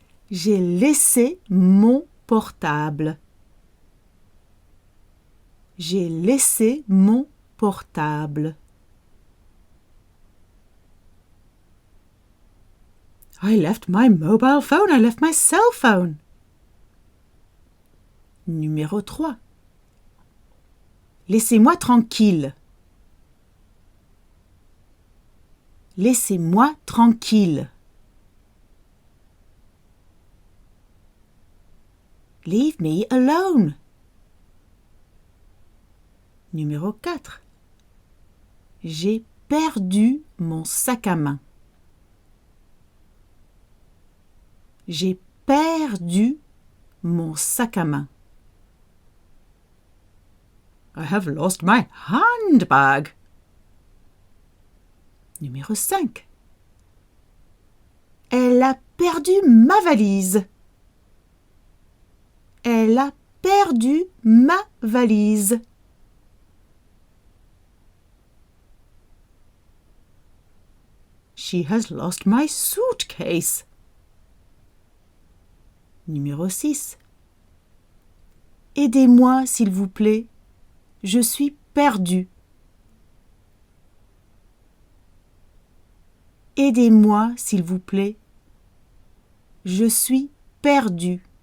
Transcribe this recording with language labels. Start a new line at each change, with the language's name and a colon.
French: J'ai laissé mon portable. J'ai laissé mon portable.
English: I left my mobile phone. I left my cell phone.
French: Numéro 3. Laissez-moi tranquille. Laissez-moi tranquille.
English: Leave me alone.
French: Numéro 4. J'ai perdu mon sac à main. J'ai perdu mon sac à main.
English: I have lost my handbag.
French: Numéro 5. Elle a perdu ma valise. Elle a perdu ma valise.
English: She has lost my suitcase.
French: Numéro 6. Aidez-moi, s'il vous plaît. Je suis perdu. Aidez-moi, s'il vous plaît. Je suis perdu.